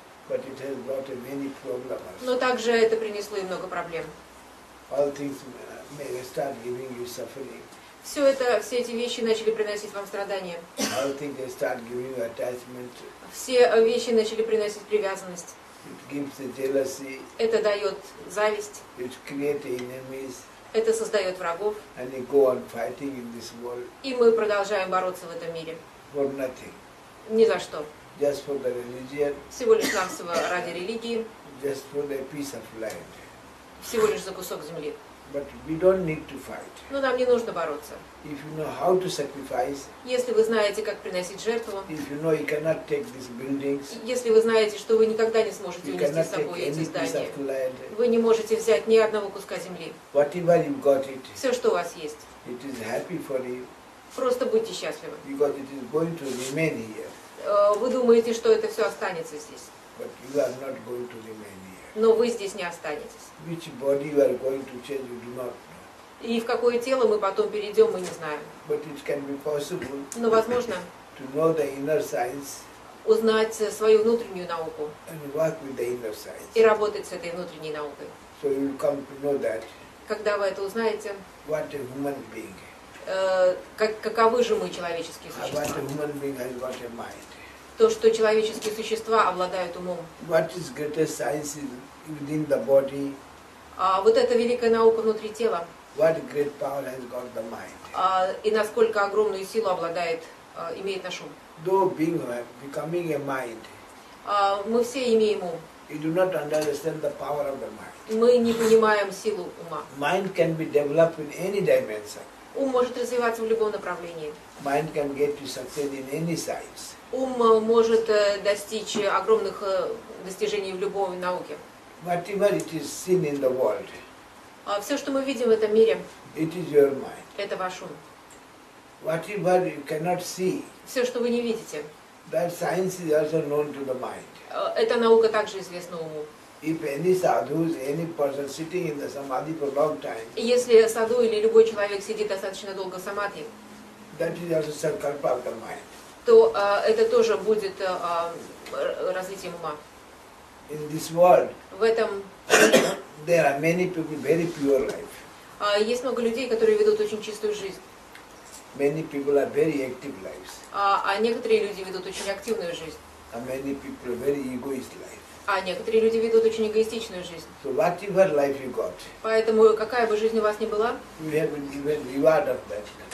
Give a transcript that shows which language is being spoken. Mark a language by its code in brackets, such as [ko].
[en] but it has brought many problems. [ru] Но также это принесло и много проблем. [en] All things may start giving you suffering. [ru] Все эти вещи начали приносить вам страдания. [en] All things they start giving you attachment. [ru] Все вещи начали приносить привязанность. [en] It gives the jealousy. [ru] Это дает зависть. [en] It creates enemies. [ru] Это создает врагов. [en] And you go on fighting in this world [ru] И мы продолжаем бороться в этом мире. [en] for nothing. [ru] Ни за что. [en] Just for the religion, [ru] Всего лишь навсего ради религии. [en] just for the piece of land. [ru] Всего лишь за кусок земли. [en] But we don't need to fight. [ru] Но нам не нужно бороться. [en] If you know how to sacrifice, [ru] Если вы знаете, как приносить жертву, [en] if you know you cannot take these buildings, [ru] если вы знаете, что вы никогда не сможете [en] you [ru] унести [en] cannot [ru] с [en] take [ru] собой эти [en] any piece [ru] здания, [en] of land, [ru] вы не можете взять ни одного куска земли. [en] whatever you got it, [ru] Все, что у вас есть. [en] it is happy for you [ru] Просто будьте счастливы. [en] because it is going to remain here. [ru] Вы думаете, что это все останется здесь. [en] But you are not going to remain here. [ru] Но вы здесь не останетесь. [en] Which body you are going to change, you do not know. [ru] И в какое тело мы потом перейдем, мы не знаем. [en] But it can be possible [ru] Но возможно [en] to know the inner science [ru] узнать свою внутреннюю науку [en] and work with the inner [ru] и [en] science. [ru] работать с этой внутренней наукой. [en] So you will come to know that [ru] Когда вы это узнаете, [en] what a human being, [ru] каковы же мы, человеческие [en] what [ru] существа. [en] a human being has got a mind. [ru] То, что человеческие существа обладают умом. [en] What is greatest science is within the body, [ru] А вот эта великая наука внутри тела, [en] what great power has got the mind. [ru] и насколько огромную силу имеет наш ум. [en] Though being becoming a mind, [ru] Мы все имеем ум. [en] you do not understand the power of the mind. [ru] Мы не понимаем силу ума. [en] Mind can be developed in any dimension. [ru] Ум может развиваться в любом направлении. [en] Mind can get to success in any science. [ru] Ум может достичь огромных достижений в любой науке. [en] Whatever it is seen in the world, [ru] Все, что мы видим в этом мире, [en] it is your mind. [ru] это ваш ум. [en] Whatever you cannot see, [ru] Все, что вы не видите, [en] that science is also known to the mind. [ru] эта наука также известна уму. [en] If any sadhu, any person sitting in the samadhi for a long time, [ru] И если саду или любой человек сидит достаточно долго в самадхи, [en] that is also sankalpa of the mind. [ru] то это тоже будет развитием ума. [en] In this world, [ru] В этом [en] there are many people very pure life. [ru] есть много людей, которые ведут очень чистую жизнь, [en] Many people are very active lives. [ru] а некоторые люди ведут очень активную жизнь, [en] And many people are very egoist life. [ru] а некоторые люди ведут очень эгоистичную жизнь. [en] So whatever life you got, [ru] Поэтому какая бы жизнь у вас ни была, [en] you have been given reward of that.